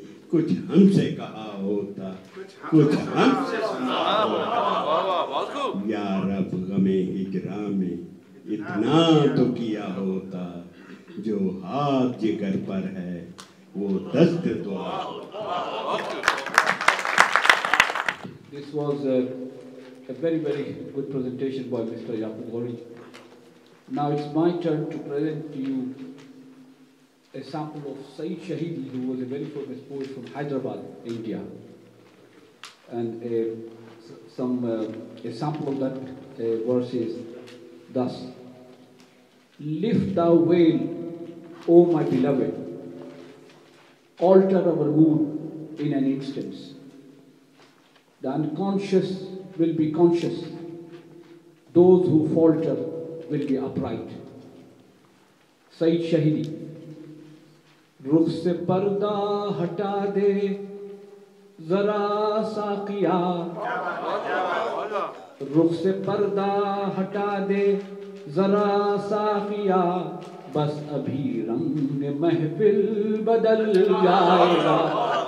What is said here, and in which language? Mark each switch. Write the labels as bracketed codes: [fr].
[ur] کچھ ہم سے کہا ہوتا، کچھ ہم سے سنا ہوتا. یا رب غم ہجراں میں اتنا تو کیا ہوتا. جو ہاتھ جگر پر ہے وہ دست دعا ہوتا. [en] This was a very, very good presentation by Mr. Yaqub Ghori. Now it's my turn to present to you a sample of Saeed Shahidi, who was a very famous poet from Hyderabad, India. And a sample of that verse is thus: lift thou veil, O my beloved, alter our mood in an instant. The unconscious will be conscious, those who falter will be upright. Saeed Shahidi. [ur] رخ سے پردہ ہٹا دے ذرا ساقیا، رخ سے پردہ ہٹا دے ذرا ساقیا، بس ابھی رنگ محفل بدل جائے گا.